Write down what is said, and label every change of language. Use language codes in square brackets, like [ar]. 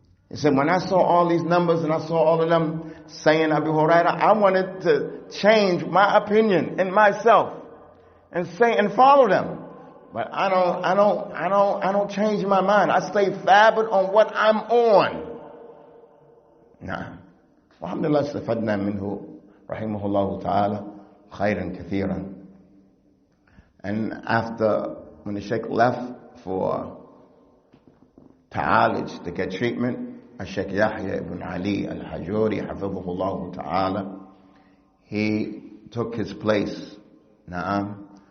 [en] He said, when I saw all these numbers and I saw all of them saying Abu Hurairah, I wanted to change my opinion in myself and say and follow them. But I don't change my mind. I stay thabit on what I'm on. Nah. [ar] Alhamdulillah, استفدنا منه رحمه الله تعالى خيرا كثيرا. [en] And after, when the Sheikh left for ta'alij, to get treatment, Sheikh Yahya ibn Ali al-Hajuri, hafidhahullah ta'ala, he took his place. Na'am.